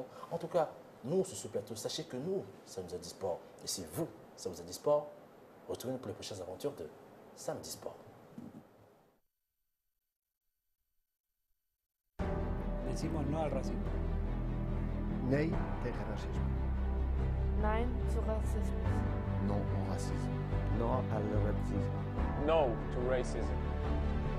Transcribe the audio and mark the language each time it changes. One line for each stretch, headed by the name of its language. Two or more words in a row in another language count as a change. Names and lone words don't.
French: En tout cas, nous, sur ce plateau, sachez que nous, ça nous a dit sport. Et si vous, ça vous a dit sport, retrouvez-nous pour les prochaines aventures de Samedi Sport.
Spanish: Decimos no al racismo.
Dutch: Nee tegen racisme.
German: Nein zu Rassismus.
French: Non au racisme. Non à le racisme.
English: No to racism.